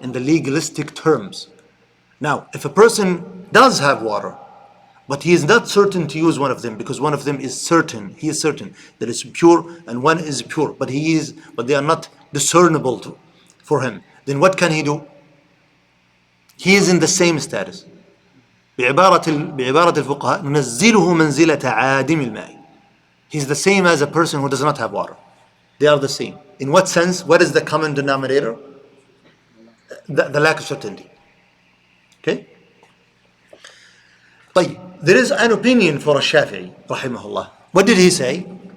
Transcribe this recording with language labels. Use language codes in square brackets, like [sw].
[en] In the legalistic terms. Now, if a person does have water, but he is not certain to use one of them, because one of them is certain, he is certain that it's pure and one is pure, but they are not discernible for him, then what can he do? He is in the same status. [ar] بعبارة الفقهاء ننزله منزلة عادم الماء. [en] He's the same as a person who does not have water. They are the same. In what sense? What is the common denominator? The lack of certainty. Okay? طيب, there is an opinion for a Shafi'i, rahimahullah. What did he say?